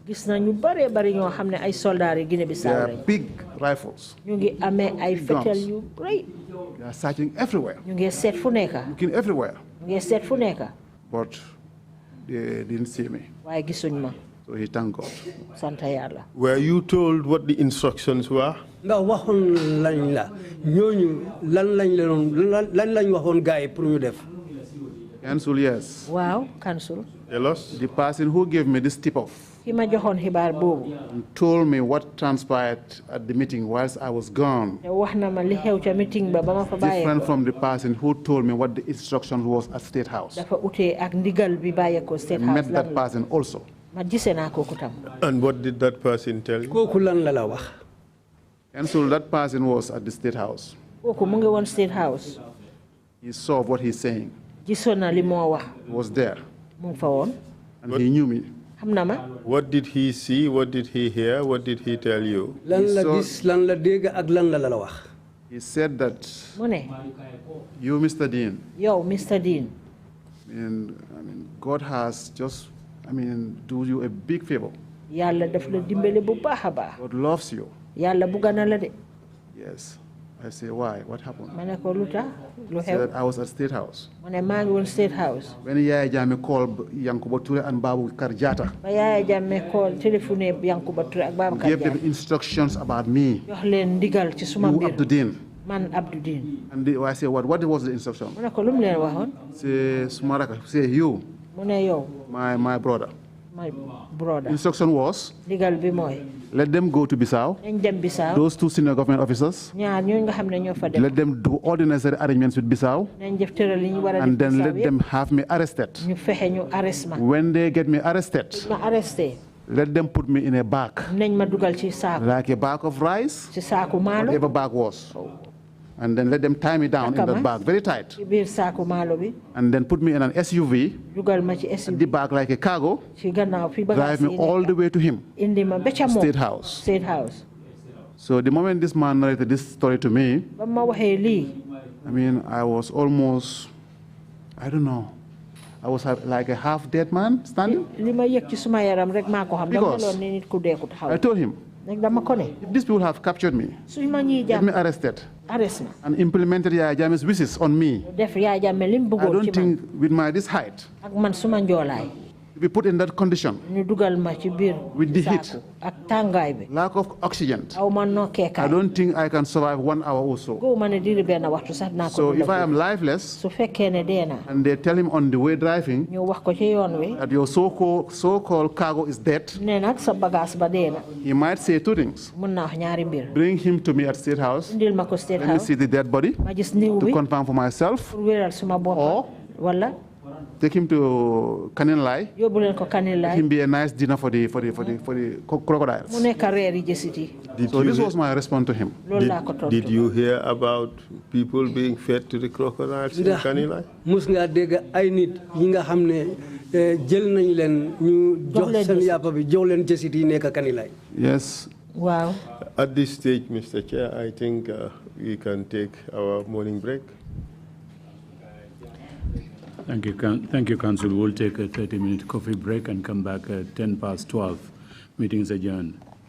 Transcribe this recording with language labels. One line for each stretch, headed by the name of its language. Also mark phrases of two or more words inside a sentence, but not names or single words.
English: They are big rifles. Guns. They are searching everywhere. Looking everywhere. But they didn't see me. So he thanked God.
Wolof: Santa Yàlla.
English: Were you told what the instructions were?
Wolof: nga waxoon lañ la ñooñu lan lañ waxoon gars yi pour ñu def.
English: Council, yes. Wow, Council. Tell us. The person who gave me this tip-off
Wolof: Ki ma joxoon xibaar boobu.
English: told me what transpired at the meeting whilst I was gone.
Wolof: Wax na ma li xew ca meeting ba ba ma fa bàyyee
English: Different
Wolof: ko.
English: from the person who told me what the instruction was at State House.
Wolof: Dafa utee ak ndigal bi bàyyee ko State
English: I
Wolof: House.
English: met that person also.
Wolof: Ma gisee naa kooku tam.
English: And what did that person tell you?
Wolof: kooku lan la wax.
English: And so that person was at the State House.
Wolof: Kooku mu ngi woon State House.
English: He saw what he's saying.
Wolof: Gisoon na li moo wax.
English: He was there.
Wolof: Mu ngi fa woon.
English: And he knew me.
Wolof: Xam na ma.
English: What did he see? What did he hear? What did he tell you?
Wolof: lan la gis lan la dégg ak lan la wax.
English: He said that
Wolof: Mu ne.
English: you, Mr. Dean,
Wolof: Yow Mr. Dean.
English: and God has just, do you a big favor.
Wolof: Yàlla daf la dimbale bu baax a baax.
English: God loves you.
Wolof: Yàlla bugga na la de.
English: Yes. I say, why? What happened?
Wolof: Ma ne ko lu tax lu
English: He said
Wolof: xew.
English: that I was at State House.
Wolof: Mu ne maa ngi woon State House.
English: When Yaya Jammeh called Yankuba Toure and Babu Karjata,
Wolof: Ba Yaya Jammeh call téléphone Yankuba Touré ak Babacar
English: gave them
Wolof: Jammeh.
English: instructions about me,
Wolof: Jox leen ndigal ci suma
English: you,
Wolof: mbir.
English: Abdou Dean.
Wolof: Man Abdou Deen.
English: And I say, what was the instruction?
Wolof: Mu ne ko lu mu leen waxoon.
English: Say, Sumaraka, say, you,
Wolof: Mu ne yow
English: my brother. my brother. Instruction was,
Wolof: Ndigal bi mooy.
English: let them go to Bissau.
Wolof: Nañ dem Bissau.
English: Those two senior government officers,
Wolof: Ñaar ñooñu nga xam ne ñoo fa dem.
English: let them do all the necessary arrangements with Bissau,
Wolof: Nañ def tëral li ñu war a def
English: and then
Wolof: Bissau
English: let
Wolof: yëpp.
English: them have me arrested.
Wolof: Ñu fexe ñu arrest ma.
English: When they get me arrested,
Wolof: Ma arresté.
English: let them put me in a bag,
Wolof: Nañ ma dugal ci saaku.
English: like a bag of rice,
Wolof: Ci saaku maalo.
English: whatever bag was. And then let them tie me down in that bag, very tight.
Wolof: Ci biir saaku maalo bi.
English: And then put me in an SUV,
Wolof: Dugal ma ci SUV.
English: the bag like a cargo,
Wolof: Ci gannaaw fi bagage
English: drive me
Wolof: yi
English: all
Wolof: nekk.
English: the way to him,
Wolof: Indi ma ba ca moom.
English: State House. State House. So the moment this man narrated this story to me,
Wolof: Ba ma waxee lii.
English: I was almost, I don't know, I was like a half-dead man standing.
Wolof: Li ma yëg ci suma yaram rek maa ko xam. Dama
English: Because
Wolof: meloon ni nit ku dee ku taxaw.
English: I told him,
Wolof: Nag dama ko ne.
English: if these people have captured me,
Wolof: Suñ ma ñuy
English: get me
Wolof: jàpp
English: arrested,
Wolof: arrest ma.
English: and implemented Yaya Jammeh's wishes on me,
Wolof: Def Yaya Jammeh lim
English: I
Wolof: bëggoon ci
English: don't
Wolof: man.
English: think with this height,
Wolof: Ak man suma njoolaay.
English: to be put in that condition,
Wolof: Ñu dugal ma ci biir
English: with the heat,
Wolof: saaku ak tàngaay bi.
English: lack of oxygen,
Wolof: Aw ma nokkee
English: I
Wolof: kaay.
English: don't think I can survive 1 hour or so.
Wolof: Góob ma ne diiri benn waxtu sax naa ko
English: So
Wolof: dunda
English: if I
Wolof: ko.
English: am lifeless,
Wolof: Su fekkee ne dee na.
English: and they tell him on the way driving
Wolof: Ñu wax ko ci yoon wi.
English: that your so-called cargo is dead,
Wolof: Ne nag sa bagage ba dee na.
English: he might say two things.
Wolof: Mun naa wax ñaari mbir.
English: Bring him to me at State House,
Wolof: Indil ma ko State
English: let me
Wolof: House.
English: see the dead body
Wolof: Ma gis niw
English: to
Wolof: bi
English: confirm for myself,
Wolof: pour wéral suma bopp.
English: Or-
Wolof: Wala
English: take him to Kaninlai,
Wolof: yóbbu leen ko
English: let
Wolof: Kanilaay.
English: him be a nice dinner for the crocodiles.
Wolof: Mu nekk reer yi jësit yi.
English: So this was my response to him.
Wolof: Loolu laa ko tontu.
English: Did you hear about people being fed to the crocodiles in Kanilai?
Wolof: mus ngaa dégg ay nit yi nga xam ne jël nañ leen ñu jox leen seen jësit. yàppa bi jox leen jësit yi nekk Kanilai.
English: Yes.
Wolof: Waaw.
English: At this stage, Mr. Chair, I think we can take our morning break. Thank you, Council. We'll take a 30-minute coffee break and come back at 12:10. Meeting is adjourned.